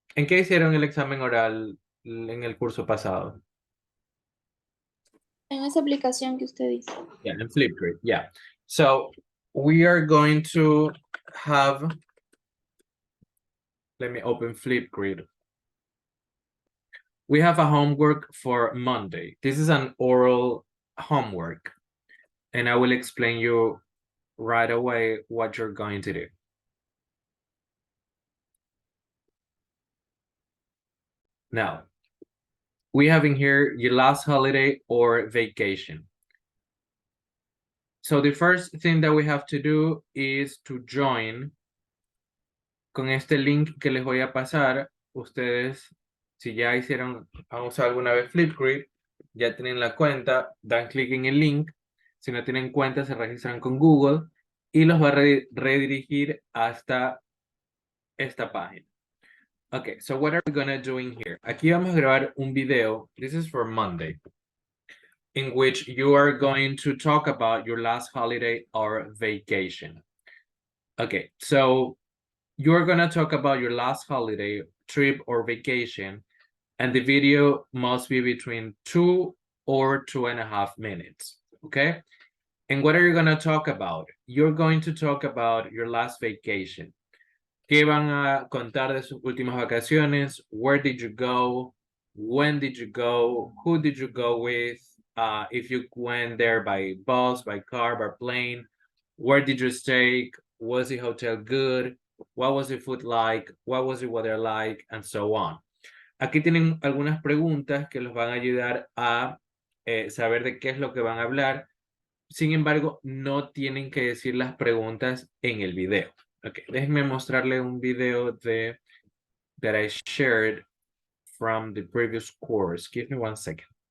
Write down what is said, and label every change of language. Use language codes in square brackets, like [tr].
[es] ¿En qué hicieron el examen oral en el curso pasado? En esa aplicación que usted dice. [en] Yeah, in Flipgrid, yeah. So we are going to have, let me open Flipgrid. We have a homework for Monday. This is an oral homework. And I will explain you right away what you're going to do. Now, we have in here your last holiday or vacation. So the first thing that we have to do is to join [es] con este link que les voy a pasar. Ustedes, si ya hicieron, han usado alguna vez Flipgrid, ya tienen la cuenta, dan clic en el link. Si no tienen cuenta, se registran con Google y los va a redirigir hasta esta página. [en] Okay, so what are we gonna do in here? [es] Aquí vamos a grabar un video. [en] This is for Monday, in which you are going to talk about your last holiday or vacation. Okay, so you're gonna talk about your last holiday, trip, or vacation, and the video must be between 2 or 2.5 minutes. okay? And what are you going to talk about? You're going to talk about your last vacation. [es] ¿Qué van a contar de sus últimas vacaciones? [en] Where did you go? When did you go? Who did you go with? If you went there by bus, by car, by plane, where did you stay? Was the hotel good? What was the food like? What was the weather like? And so on. [es] Aquí tienen algunas preguntas que los van a ayudar a saber de qué es lo que van a hablar. Sin embargo, no tienen que decir las preguntas en el video. [en] Ok, [es] déjenme mostrarle un video [en] that I shared from the previous course. Give me 1 second.